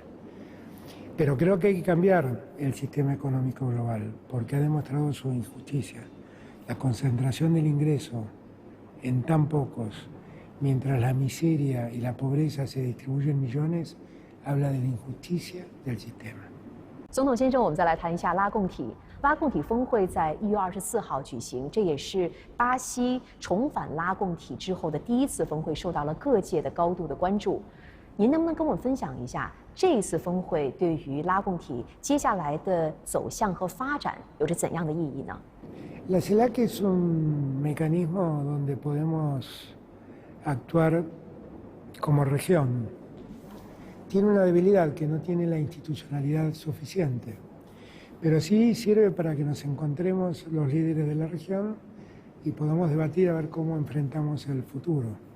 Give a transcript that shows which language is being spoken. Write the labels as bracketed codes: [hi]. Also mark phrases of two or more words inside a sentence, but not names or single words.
[es] Pero creo que hay que cambiar el sistema económico global porque ha demostrado su injusticia. La concentración del ingreso en tan pocos, mientras la miseria y la pobreza se distribuyen en millones, habla de la injusticia del sistema. [zh] 总统先生，我们再来谈一下拉共体。拉共体峰会在1月24号举行，这也是巴西重返拉共体之后的第一次峰会，受到了各界的高度的关注。您能不能跟我们分享一下这一次峰会对于拉共体接下来的走向和发展有着怎样的意义呢？ [es] La CELAC es un mecanismo donde podemos actuar como región. Tiene una debilidad que no tiene la institucionalidad suficiente, pero sí sirve para que nos encontremos los líderes de la región y podamos debatir a ver cómo enfrentamos el futuro.